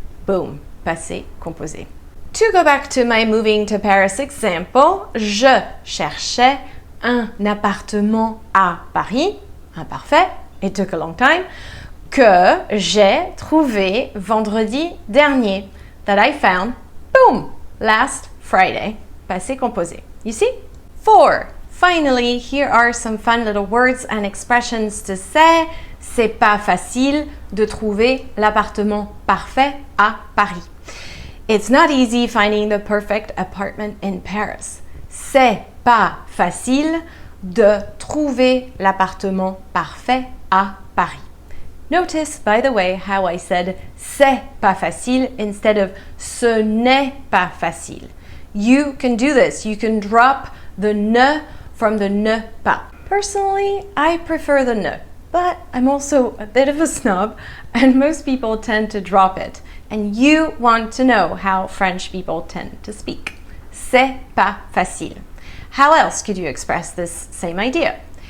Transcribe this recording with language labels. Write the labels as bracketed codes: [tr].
[en] Boom, passé composé. To go back to my moving to Paris example, [fr] je cherchais un appartement à Paris, [en] imparfait, it took a long time, [fr] que j'ai trouvé vendredi dernier, [en] that I found, boom, last Friday, passé composé. You see? 4. Finally, here are some fun little words and expressions to say. [fr] C'est pas facile de trouver l'appartement parfait à Paris. [en] It's not easy finding the perfect apartment in Paris. [fr] C'est pas facile de trouver l'appartement parfait à Paris. [en] Notice, by the way, how I said [fr] c'est pas facile [en] instead of [fr] ce n'est pas facile. [en] You can do this. You can drop the ne from the ne pas. Personally, I prefer the ne, but I'm also a bit of a snob and most people tend to drop it. And you want to know how French people tend to speak. [fr] C'est pas facile. [en] How else could you express this same idea?